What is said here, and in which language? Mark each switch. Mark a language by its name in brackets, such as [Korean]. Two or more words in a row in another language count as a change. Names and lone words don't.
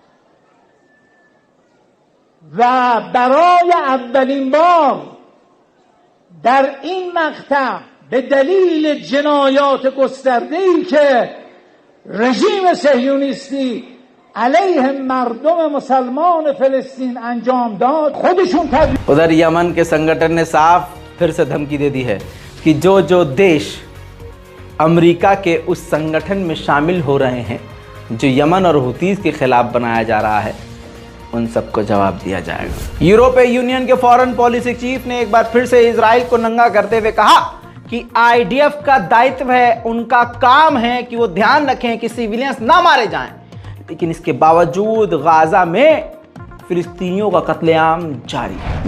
[Persian] و برای اولین بار در این مقطع به دلیل جنایات گسترده‌ای که رژیم صهیونیستی علیه مردم مسلمان فلسطین انجام داد خودشون [Hindi] उधर यमन के संगठन ने साफ फिर से धमकी दे दी है कि जो जो देश अमेरिका के उस संगठन में शामिल हो रहे हैं जो यमन और हुतीज के खिलाफ बनाया जा रहा है, उन सबको जवाब दिया जाएगा। यूरोपीय यूनियन के [English] foreign policy chief [Hindi] ने एक बार फिर से इजराइल को नंगा करते हुए कहा कि आईडीएफ का दायित्व है, उनका काम है कि वो ध्यान रखें कि सिविलियंस ना मारे जाएं, लेकिन इसके बावजूद गाजा में फिलिस्तीनियों का कत्लेआम जारी है।